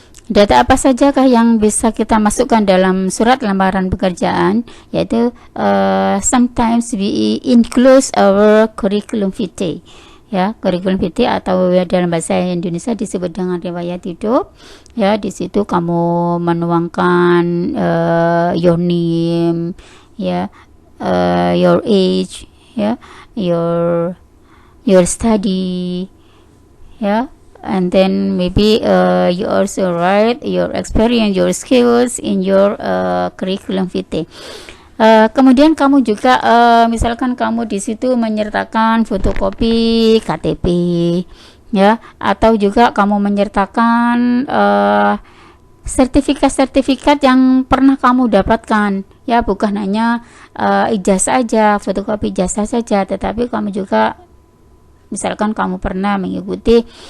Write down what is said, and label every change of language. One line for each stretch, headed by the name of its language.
Indonesian: Data apa sajakah yang bisa kita masukkan dalam surat lamaran pekerjaan? Yaitu
English: sometimes we include our curriculum vitae.
Indonesian: Ya, curriculum vitae atau dalam bahasa Indonesia disebut dengan riwayat hidup. Ya, di situ kamu menuangkan
English: your name, ya, your age, ya, your study, ya, and then maybe you also write your experience, your skills in your curriculum vitae.
Indonesian: Kemudian kamu juga misalkan kamu di situ menyertakan fotokopi KTP, ya, atau juga kamu menyertakan sertifikat-sertifikat yang pernah kamu dapatkan, ya, bukan hanya ijazah saja, fotokopi ijazah saja, tetapi kamu juga misalkan kamu pernah mengikuti